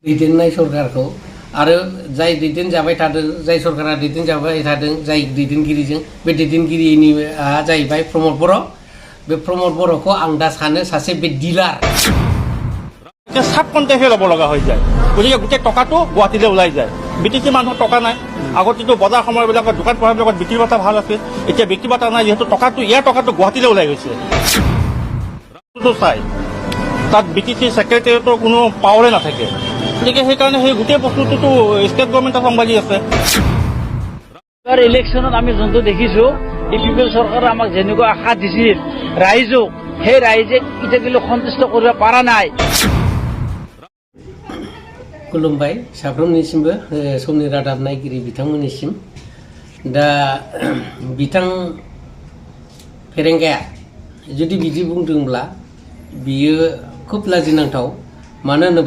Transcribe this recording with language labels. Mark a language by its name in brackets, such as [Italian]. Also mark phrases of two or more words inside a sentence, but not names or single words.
[Bodo] दैदेननाय सरकारखौ आरो जाय दैदेनजाबाय थादों जाय सरकारा दैदेनजाबाय थादों जाय दैदेनगिरिजों बे दैदेनगिरिनि जाहैबाय प्रमद बर' बे प्रमद बर'खौ आं दा सानो सासे बे डिलार [Assamese] সাব কণ্টেহে ল'ব লগা হৈ যায় গতিকে গোটেই টকাটো গুৱাহাটীলৈ ওলাই যায় বিটিচি মানুহৰ টকা নাই আগতেতো বজাৰ সময়বিলাকত দোকান পোহাৰবিলাকত বিক্ৰী বাৰ্তা ভাল আছিল এতিয়া বিক্ৰী বাৰ্তা নাই যিহেতু টকাটো ইয়াৰ টকাটো গুৱাহাটীলৈ ওলাই গৈছে চাই তাত বিটিচি ছেক্ৰেটেৰিয়েটৰ কোনো পাৱাৰে নাথাকে গতিকে সেইকাৰণে সেই গোটেই বস্তুটোতো [English] state government [Assamese] চম্ভালি আছে ইলেকশ্যনত আমি যোনটো দেখিছোঁ এই পিপল চৰকাৰে আমাক যেনেকুৱা আশা দিছিল ৰাইজক সেই ৰাইজে এতিয়ালৈকে সন্তুষ্ট কৰিব পৰা নাই [Bodo] खुलुमबाय साफ्रोमनिसिमबो समनि रादाब नायगिरि बिथांमोननिसिम दा बिथां फेरेंगाया जुदि बिदि बुंदोंब्ला बियो खुब लाजिनांथाव मानो होनोबा